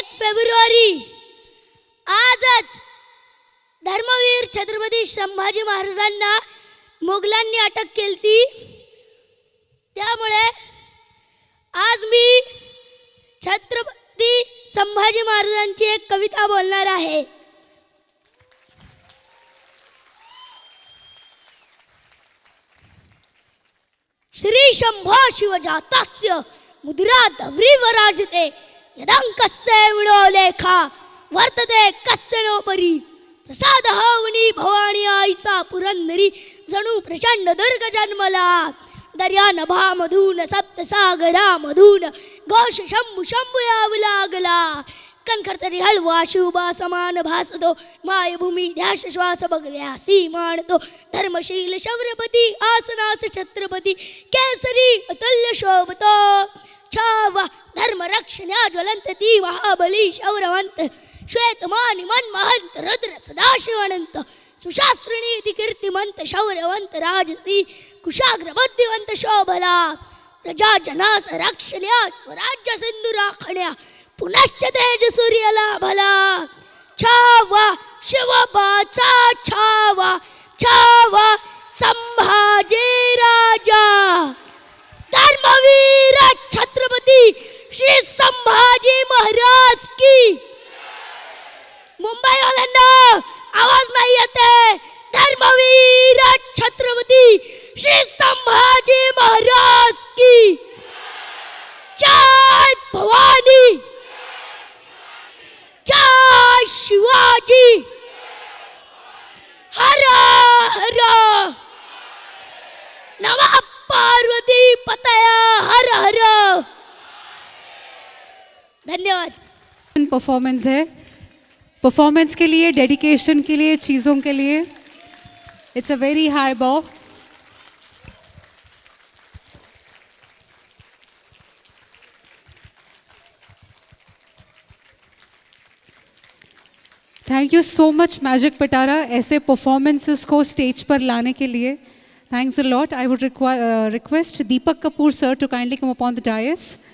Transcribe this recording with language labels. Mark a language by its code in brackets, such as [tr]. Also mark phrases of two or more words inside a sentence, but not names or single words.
[mr] फेब्रुवारी आजच धर्मवीर छत्रपती संभाजी महाराजांना मोगलांनी अटक केली. त्यामुळे आज मी छत्रपती संभाजी महाराजांची एक कविता बोलणार आहे. [sa] श्री शंभो शिवजातस्य मुद्रा धवरीवराजते यदंकस्य विणो लेखा वर्तते कस्य नो परी. [mr] प्रसाद हवनी भवानी आईचा पुरंदरी जणू प्रचंड दुर्ग जन्मला. दर्या नभामधून सप्तसागरामधून घोष शंभू शंभू यावं लागला. कणखरतरी हळवा शिवबा समान भासतो मायभूमी ध्यास श्वास बघव्यासी मानतो. धर्मशील शौर्यपती आसनास छत्रपती केसरी अतुल्य शोभतो. छावा धर्मरक्षण्या ज्वलंत ती महाबली शौरवंत श्वेतमानी मनमहंत रुद्र सदाशिवानंत. सुशास्त्रिणी ती कीर्तिमंत शौर्यवंत राजसी कुशाग्र बुद्धिवंत शोभला. प्रजा जनास रक्षण्या स्वराज्य सिंधू राखण्या पुनश्च तेज सूर्यला भला. छावा शिवबाचा छावा छावा संभाजी राजा. धर्मवीर छत्रपती श्री संभाजी महाराज की. मुंबई वाल्यांना आवाज नाही येते. धर्मवीर छत्रपती श्री संभाजी महाराज की. जय भवानी जय शिवाजी. [sa] हर हर नमः पार्वती पतया. हर हर. [mr] धन्यवाद. [hi] परफॉर्मेंस है. परफॉर्मेंस के लिए, डेडिकेशन के लिए, चीज़ों के लिए [en] it's a very high bar. thank you so much [hi] मैजिक पिटारा ऐसे परफॉर्मेंसेस को स्टेज पर लाने के लिए. [en] Thanks a lot. I would request Deepak Kapoor sir to kindly come upon the dais.